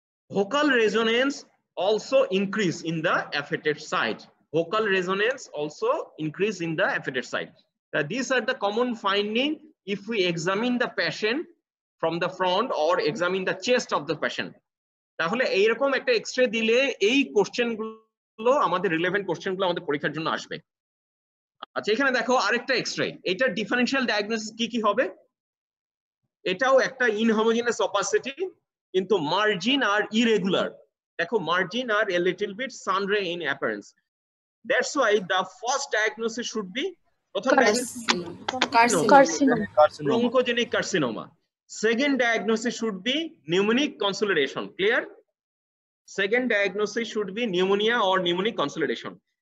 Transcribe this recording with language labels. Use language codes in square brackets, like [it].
[en] Vocal resonance also increase in the affected site. Vocal resonance also increase in the affected site. These are the common findings if we examine the patient from the front or examine the chest of the patient. [bn] তাহলে এইরকম একটা X-ray দিলে এই কোশ্চেনগুলো আমাদের relevant কোশ্চেনগুলো আমাদের পরীক্ষার জন্য আসবে। আচ্ছা, এখানে দেখো আরেকটা এক্স-রে। এটা ডিফারেনশিয়াল ডায়াগনোসিস কি হবে? এটাও একটা ইনহোমোজেনাস অপাসিটি, কিন্তু মার্জিন আর ইরেগুলার। দেখো margin আর [en] a little bit sunray in appearance. That's why the first diagnosis should be bronchogenic carcinoma. Second diagnosis should be pneumonic consolidation. Clear? Second diagnosis should be pneumonia or pneumonic consolidation.